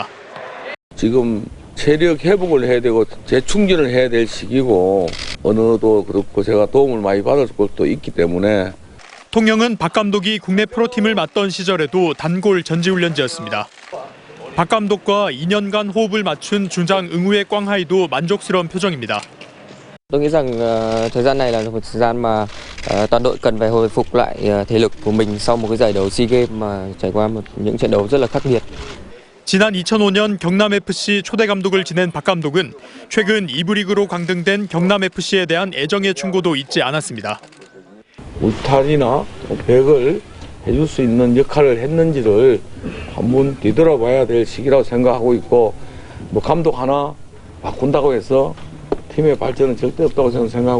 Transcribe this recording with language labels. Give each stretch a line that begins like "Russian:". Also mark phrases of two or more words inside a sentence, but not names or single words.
Korean: 지금 체력 회복을 해야 되고 재충전을 해야 될 시기고 언어도 그렇고 제가 도움을 많이 받을 것도 있기 때문에 통영은 박 감독이 국내 프로팀을 맡던 시절에도 단골 전지훈련지였습니다. 박 감독과 2년간 호흡을 맞춘 주장 응우의 꽝하이도 만족스러운 표정입니다.
Vietnamese: Tôi nghĩ rằng thời gian này là một thời gian mà toàn đội cần phải hồi phục lại thể lực của mình sau một cái giải đấu SEA Games mà trải qua những trận đấu rất là khắc nghiệt.
Korean: 지난 2005년 경남FC 초대 감독을 지낸 박 감독은 최근 2부 리그로 강등된 경남FC에 대한 애정의 충고도 잊지 않았습니다. 울타리나 벽을 해줄 수 있는 역할을 했는지를 한번 뒤돌아봐야 될 시기라고 생각하고 있고 감독 하나 바꾼다고 해서 팀의 발전은 절대 없다고 저는 생각하고